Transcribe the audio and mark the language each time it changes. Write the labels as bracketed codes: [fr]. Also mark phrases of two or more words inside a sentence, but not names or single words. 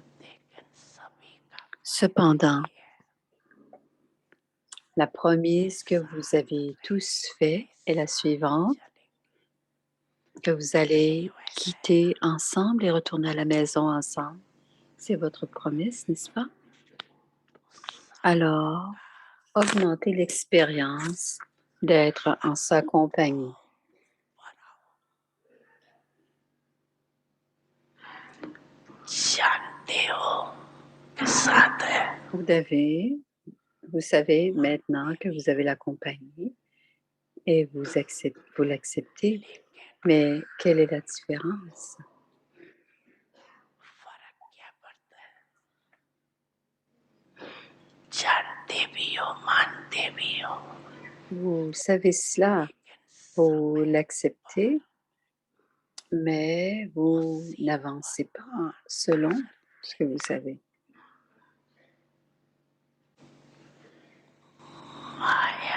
[fr] Cependant, la promesse que vous avez tous faite est la suivante, que vous allez quitter ensemble et retourner à la maison ensemble. C'est votre promesse, n'est-ce pas? Alors, augmentez l'expérience d'être en sa compagnie. [hi] जानते हो कि साथ है [fr] Vous savez maintenant que vous avez la compagnie et vous l'acceptez, mais quelle est la différence? [hi] फर्क क्या पड़ता है जानते भी हो मानते भी हो [fr] Vous savez cela, vous l'acceptez, mais vous n'avancez pas selon ce que vous savez. [hi] माया